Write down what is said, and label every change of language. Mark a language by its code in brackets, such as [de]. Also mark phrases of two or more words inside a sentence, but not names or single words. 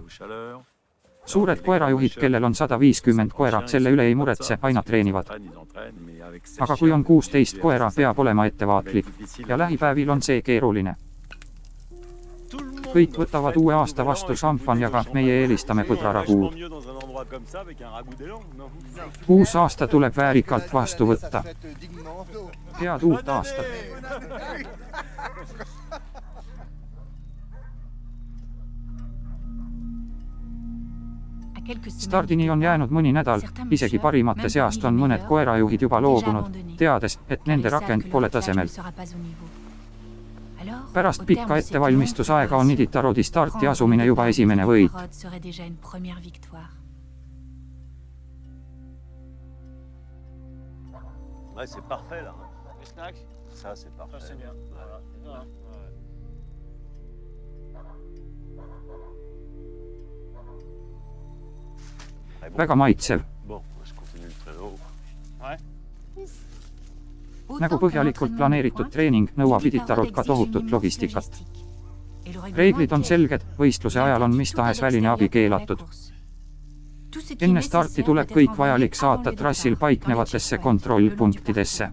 [et] Suured koerajuhid, kellel on 150 koera, selle üle ei muretse, aina treenivad. Aga kui on 16 koera, peab olema ettevaatlik. Ja lähipäevil on see keeruline. Kõik võtavad uue aasta vastu šampanjaga, meie eelistame põdrarakuud. [fr] droit comme ça avec un ragoût d'élan, non? [et] Uus aasta tuleb väärikalt vastu võtta. Head uut aastat! Stardini on jäänud mõni nädal, isegi parimate seast on mõned koerajuhid juba loobunud, teades, et nende rakend pole tasemel. Pärast pikka ettevalmistusaega on Iditarodi starti asumine juba esimene võit. [fr] Ouais, c'est parfait là. Les snacks? Ça, c'est parfait. Ça, c'est bien. Voilà. Voilà. [et] Väga maitsev. [fr] Bon, je continue le traîneau. Ouais. [et] Nagu põhjalikult planeeritud treening nõuab Iditarod ka tohutut logistikat. Reeglid on selged, võistluse ajal on mis tahes väline abi keelatud. Enne starti tuleb kõik vajalik saata trassil paiknevatesse kontrollpunktidesse.